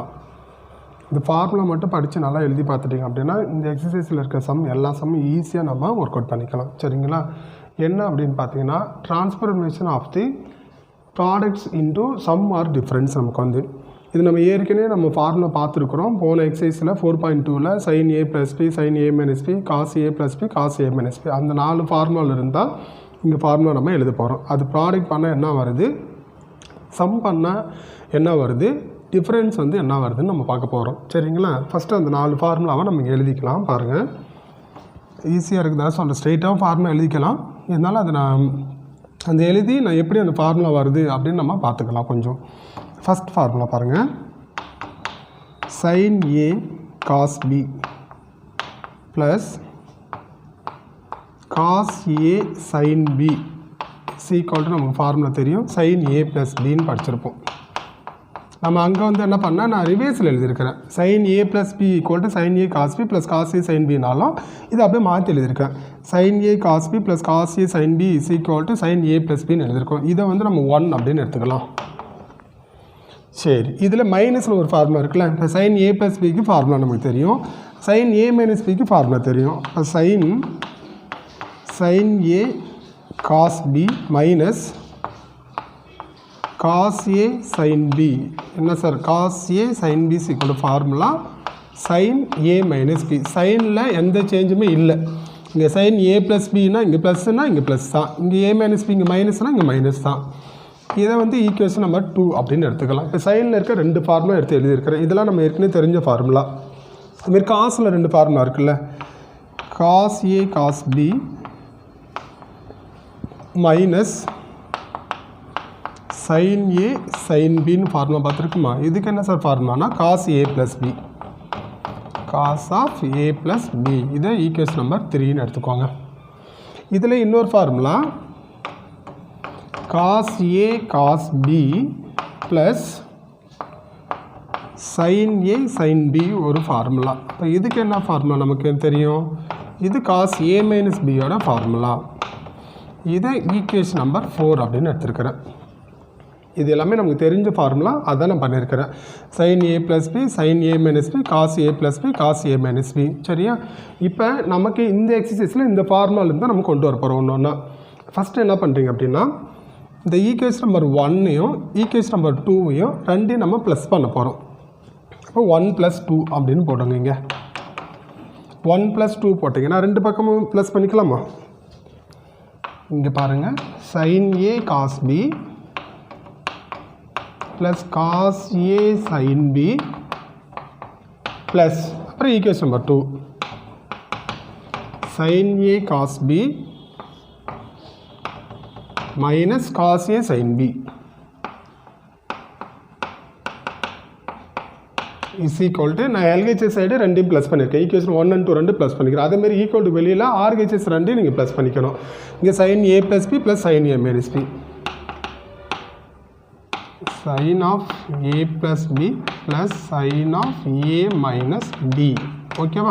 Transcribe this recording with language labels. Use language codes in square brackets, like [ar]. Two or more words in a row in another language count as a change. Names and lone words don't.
[ta] இந்த ஃபார்முலா மட்டும் படித்து நல்லா எழுதி பார்த்துட்டிங்க அப்படின்னா இந்த எக்ஸசைஸில் இருக்க சம் எல்லா சம்மும் ஈஸியாக நம்ம [en] work out [ta] பண்ணிக்கலாம். சரிங்களா? என்ன அப்படின்னு பார்த்தீங்கன்னா [en] transformation of the products into sum or difference. [ta] நமக்கு வந்து இது நம்ம ஏற்கனவே நம்ம ஃபார்முலா பார்த்துருக்குறோம். போன எக்ஸசைஸில் 4.2ல் sin a + b sin a - b cos a + b cos a - b அந்த 4 ஃபார்முலாவில் இருந்தால் இங்கே ஃபார்முலா நம்ம எழுத போகிறோம். அது ப்ராடக்ட் பண்ணால் என்ன வருது, சம் பண்ணால் என்ன வருது, டிஃப்ரென்ஸ் வந்து என்ன வருதுன்னு நம்ம பார்க்க போகிறோம். சரிங்களா? ஃபஸ்ட்டு அந்த 4 ஃபார்முலாவை நம்ம எழுதிக்கலாம். பாருங்கள், ஈஸியாக இருக்குதா சொல்கிறேன். ஸ்ட்ரெயிட்டாக ஃபார்முலா எழுதிக்கலாம். இருந்தாலும் அதை நான் அந்த எழுதி நான் எப்படி அந்த ஃபார்முலா வருது அப்படின்னு நம்ம பார்த்துக்கலாம். கொஞ்சம் [en] first formula [ta] பாருங்கள். sin a cos b ப்ளஸ் cos a sin b = நமக்கு ஃபார்முலா தெரியும். sin a + bன்னு படிச்சிருப்போம். நம்ம அங்கே வந்து என்ன பண்ணால் நான் ரிவேர்ஸில் எழுதியிருக்கிறேன். sin a + b = sin a cos b + cos a sin bனாலும் இது அப்படியே மாற்றி எழுதியிருக்கேன். sin a cos b + cos a sin b = sin a + bன்னு எழுதியிருக்கோம். இதை வந்து நம்ம 1 அப்படின்னு எடுத்துக்கலாம். சரி, இதில் மைனஸில் ஒரு ஃபார்முலா இருக்குல்ல. இப்போ sin a + bக்கு ஃபார்முலா நமக்கு தெரியும். sin a - bக்கு ஃபார்முலா தெரியும். இப்போ sin a cos b மைனஸ் cos a sin b என்ன சார், cos a sin b = ஃபார்முலா sin a - b. சைனில் எந்த சேஞ்சுமே இல்லை. இங்கே sin a + bனா இங்கே ப்ளஸ்னா இங்கே ப்ளஸ் தான், இங்கே a - b இங்கே மைனஸ்னால் இங்கே மைனஸ் தான். இதை வந்து [en] equation number [ta] 2 அப்படின்னு எடுத்துக்கலாம். இப்போ சைனில் இருக்க 2 ஃபார்முலா எடுத்து எழுதியிருக்கிறேன். இதெல்லாம் நம்ம ஏற்கனவே தெரிஞ்ச ஃபார்முலா. இதுமாரி காசில் 2 ஃபார்முலா இருக்குல்ல. cos a cos b மைனஸ் sin a sin bன்னு ஃபார்முலா பார்த்துருக்குமா? இதுக்கு என்ன சார் ஃபார்முலானா cos a + b, cos ஆஃப் a + b. இதை [en] equation number [ta] 3ன்னு எடுத்துக்கோங்க. இதில் இன்னொரு ஃபார்முலா cos a cos b ப்ளஸ் sin a sin b ஒரு ஃபார்முலா. இப்போ இதுக்கு என்ன ஃபார்முலா நமக்கு தெரியும்? இது cos a - bயோட ஃபார்முலா. இதை [en] equation number [ta] 4 அப்படின்னு எடுத்துருக்கிறேன். இது எல்லாமே நமக்கு தெரிஞ்ச ஃபார்முலா, அதான் நான் பண்ணியிருக்கிறேன். sin a + b sin a - b cos a + b cos a - b. சரியா? இப்போ நமக்கு இந்த எக்ஸசைஸில் இந்த ஃபார்முலாலேருந்து நம்ம கொண்டு வர போகிறோம். ஒன்று ஒன்றா ஃபஸ்ட்டு என்ன பண்ணுறீங்க அப்படின்னா, இந்த [en] equation number [ta] 1ஐயும் [en] equation number [ta] 2ஐயும் ரெண்டையும் நம்ம ப்ளஸ் பண்ண போகிறோம். அப்போ 1 + 2 அப்படின்னு போடுங்க. இங்கே 1 + 2 போட்டிங்கன்னா 2 பக்கமும் ப்ளஸ் பண்ணிக்கலாமா? இங்கே பாருங்கள், sin a cos b ப்ளஸ் cos a sin b ப்ளஸ் அப்புறம் [en] equation number [ta] 2 sin a cos b மைனஸ் cos a sin b = நான் [en] LHS side [ta] 2 ப்ளஸ் பண்ணியிருக்கேன். ஈக்குவேஷன் 1 and 2 2 ப்ளஸ் பண்ணிக்கிறேன். அதேமாதிரி [en] equal to [ta] வெளியில் RHS 2 நீங்கள் ப்ளஸ் பண்ணிக்கணும். இங்கே sin a + b ப்ளஸ் sin a - b sin ஆஃப் a + b ப்ளஸ் sin ஆஃப் a - b. ஓகேவா?